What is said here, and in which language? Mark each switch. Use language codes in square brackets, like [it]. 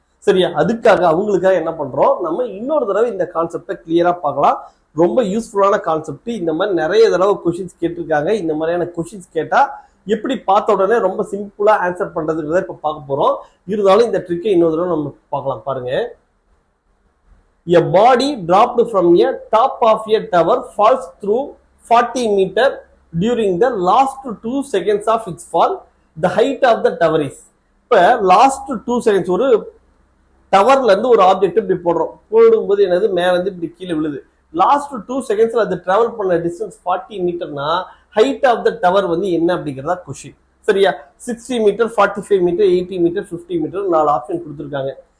[ta] சரியா, அதுக்காக அவங்களுக்காக என்ன பண்றோம், நம்ம இன்னொரு தடவை இந்த கான்செப்டை கிளியரா பார்க்கலாம். ரொம்ப யூஸ்ஃபுல்லான கான்செப்ட். இந்த மாதிரி நிறைய தடவை கொஸ்டின்ஸ் கேட்டிருக்காங்க. இந்த மாதிரியான கொஸ்டின்ஸ் கேட்டா எப்படி பார்த்த உடனே ரொம்ப சிம்பிளா ஆன்சர் பண்றதுன்றத இப்ப பார்க்க போறோம். இருந்தாலும் இந்த ட்ரிக்கை இன்னொரு தடவை நம்ம பார்க்கலாம். [en] பாருங்க, a body dropped from a top of a tower falls through 40 meter during the last 2 seconds of its fall. The height of the tower is. [ta] இப்ப லாஸ்ட் 2 செகண்ட்ஸ் ஒரு டவர்ல இருந்து ஒரு ஆப்ஜெக்ட் இப்படி போடுறோம். போடும்போது என்னது, மேல இருந்து இப்படி கீழே விழுது. லாஸ்ட் 2 செகண்ட்ஸ்ல அது டிராவல் பண்ண distance 40 மீட்டர்னா [en] height of the tower [ta] வந்து என்ன அப்படிங்கிறதா கொஸ்டின். சரியா, 60 metre, 45 metre, 80 metre, 50 metre 4 option கொடுத்துருக்காங்க.